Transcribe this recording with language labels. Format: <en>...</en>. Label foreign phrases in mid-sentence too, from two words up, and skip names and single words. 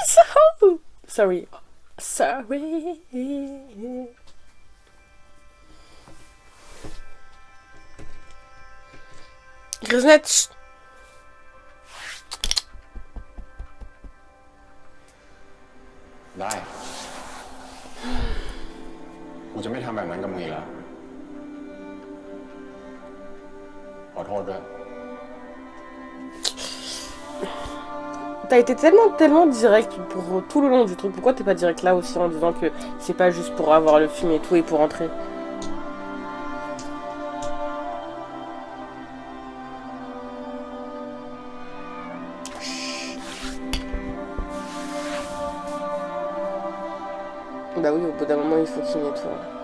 <en>Sorry. Grisnette.</en> <th>ได้ กูจะไม่ทำแบบนั้นกับมึงอีกแล้ว ขอโทษด้วย</th> <fr>T'as été tellement direct pour tout le long du truc. Pourquoi t'es pas direct là aussi en disant que c'est pas juste pour avoir le film et tout et pour entrer? Bah oui, au bout d'un moment, il faut qu'il nettoie.</fr>